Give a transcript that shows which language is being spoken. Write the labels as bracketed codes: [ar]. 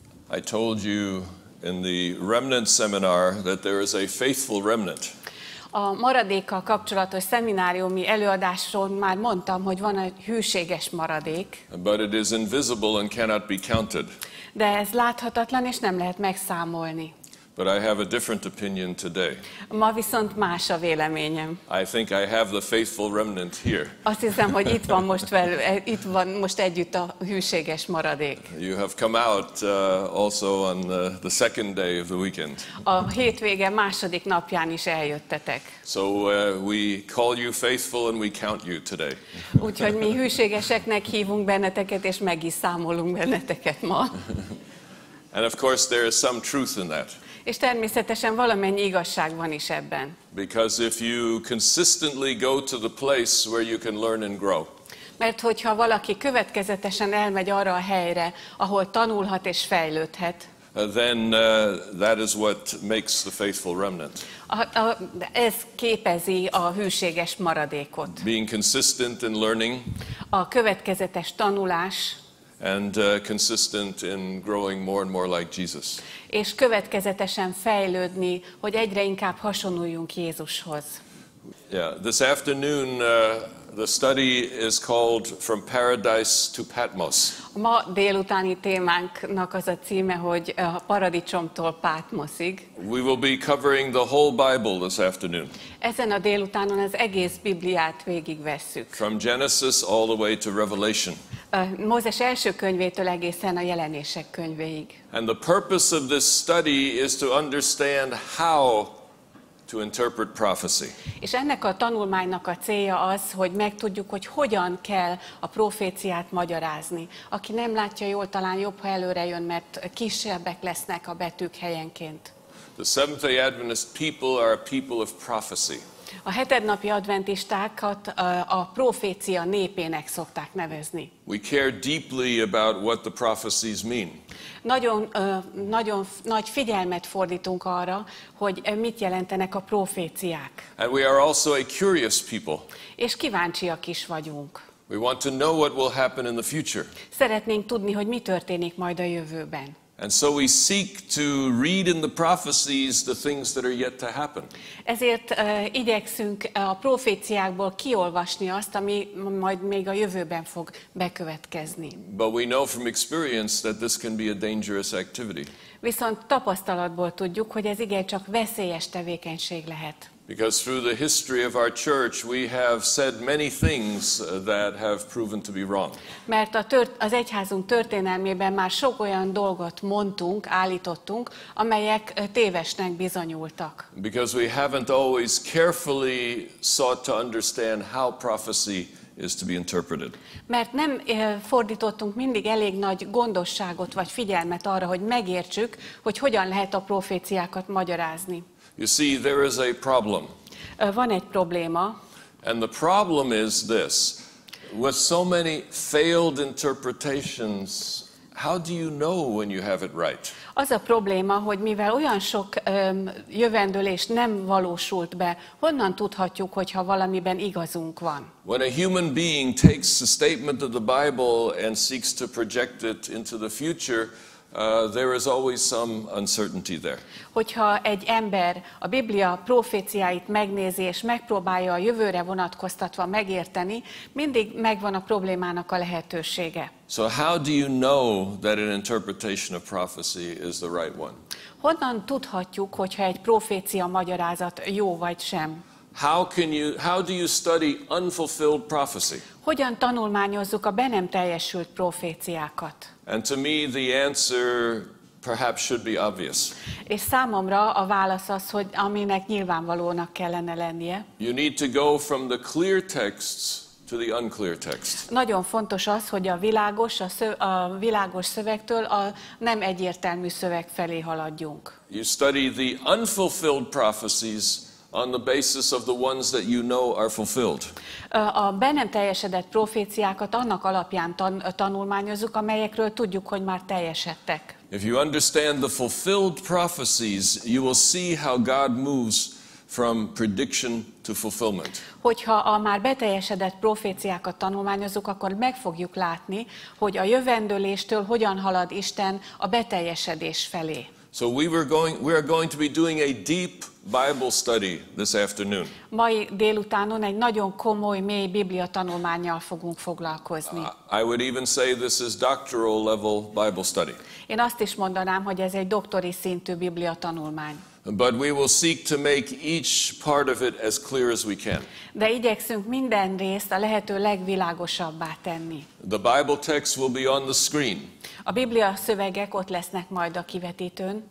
[en] I told you in the remnant seminar that there is a faithful remnant. [hu] A maradékkal kapcsolatos szemináriumi előadásról már mondtam, hogy van egy hűséges maradék. [en] But it is invisible and cannot be counted. [hu] De ez láthatatlan és nem lehet megszámolni. [en] But I have a different opinion today. [hu] Ma viszont más a véleményem. [en] I think I have the faithful remnant here. [hu] Azt hiszem, hogy itt van most együtt a hűséges maradék. [en] You have come out also on the second day of the weekend. [hu] A hétvége második napján is eljöttetek. [en] So we call you faithful and we count you today. [hu] Úgyhogy mi hűségeseknek hívunk benneteket, és meg is számolunk benneteket ma. [en] And of course there is some truth in that. [hu] És természetesen valamennyi igazság van is ebben. [en] Because if you consistently go to the place where you can learn and grow. [hu] Mert hogyha valaki következetesen elmegy arra a helyre, ahol tanulhat és fejlődhet, [en] then that is what makes the faithful remnant. [hu] Ez képezi a hűséges maradékot. [en] Being consistent in learning. [hu] A következetes tanulás. [en] And consistent in growing more and more like Jesus. [hu] És következetesen fejlődni, hogy egyre inkább hasonluljunk Jézushoz. [en] Yeah, this afternoon the study is called From Paradise to Patmos. [hu] Ma délutáni témánknak az a címe, hogy a Paradicsomtól Páthmoszig. [en] We will be covering the whole Bible this afternoon. [hu] Ezen a délutánon az egész Bibliát végigvesszük. [en] From Genesis all the way to Revelation. [hu] Mózes első könyvétől egészen a Jelenések könyvéig. [en] And the purpose of this study is to understand how to interpret prophecy. [hu] És ennek a tanulmánynak a célja az, hogy megtudjuk, hogy hogyan kell a proféciát magyarázni. Aki nem látja jól, talán jobb, ha előre jön, mert kisebbek lesznek a betűk helyenként. [en] The Seventh-day Adventist people are a people of prophecy. [hu] A hetednapi adventistákat a profécia népének szokták nevezni. [en] We care deeply about what the prophecies mean. [hu] Nagyon nagy figyelmet fordítunk arra, hogy mit jelentenek a proféciák. [en] And we are also a curious people. [hu] És kíváncsiak is vagyunk. [en] We want to know what will happen in the future. [hu] Szeretnénk tudni, hogy mi történik majd a jövőben. [en] And so we seek to read in the prophecies the things that are yet to happen. [hu] Ezért igyekszünk a proféciákból kiolvasni azt, ami majd még a jövőben fog bekövetkezni. [en] But we know from experience that this can be a dangerous activity. [hu] Viszont tapasztalatból tudjuk, hogy ez igencsak veszélyes tevékenység lehet. [en] Because through the history of our church we have said many things that have proven to be wrong. [hu] Mert az egyházunk történelmében már sok olyan dolgot mondtunk, állítottunk, amelyek tévesnek bizonyultak. [en] Because we haven't always carefully sought to understand how prophecy is to be interpreted. [hu] Mert nem fordítottunk mindig elég nagy gondosságot vagy figyelmet arra, hogy megértsük, hogy hogyan lehet a proféciákat magyarázni. [en] You see, there is a problem. [hu] Van egy probléma. [en] And the problem is this. With so many failed interpretations, how do you know when you have it right? [hu] Az a probléma, hogy mivel olyan sok jövendőlés nem valósult be, honnan tudhatjuk, hogyha valamiben igazunk van? [en] When a human being takes a statement of the Bible and seeks to project it into the future, there is always some uncertainty there. [hu] Hogyha egy ember a Biblia proféciáit megnézi és megpróbálja a jövőre vonatkoztatva megérteni, mindig megvan a problémának a lehetősége. [en] So how do you know that an interpretation of prophecy is the right one? [hu] Honnan tudhatjuk, hogyha egy profécia magyarázat jó vagy sem? [en] How do you study unfulfilled prophecy? [hu] Hogyan tanulmányozzuk a be nem teljesült proféciákat? [en] And to me the answer perhaps should be obvious. [hu] És számomra a válasz az, hogy aminek nyilvánvalónak kellene lennie. [en] You need to go from the clear texts to the unclear text. [hu] Nagyon fontos az, hogy a világos szövegtől a nem egyértelmű szöveg felé haladjunk. [en] You study the unfulfilled prophecies on the basis of the ones that you know are fulfilled. [hu] A be nem teljesedett proféciákat annak alapján tanulmányozzuk, amelyekről tudjuk, hogy már teljesedtek. [en] If you understand the fulfilled prophecies, you will see how God moves from prediction to fulfillment. [hu] Hogyha a már beteljesedett proféciákat tanulmányozzuk, akkor meg fogjuk látni, hogy a jövendőléstől hogyan halad Isten a beteljesedés felé. [en] So we are going to be doing a deep Bible study this afternoon. [hu] Mai délutánon egy nagyon komoly, mély Biblia tanulmánnyal fogunk foglalkozni. [en] I would even say this is doctoral level Bible study. [hu] Én azt is mondanám, hogy ez egy doktori szintű Biblia tanulmány. [en] But we will seek to make each part of it as clear as we can. [hu] De igyekszünk minden részt a lehető legvilágosabbá tenni. [en] The Bible text will be on the screen. [hu] A Biblia szövegek ott lesznek majd a kivetítőn.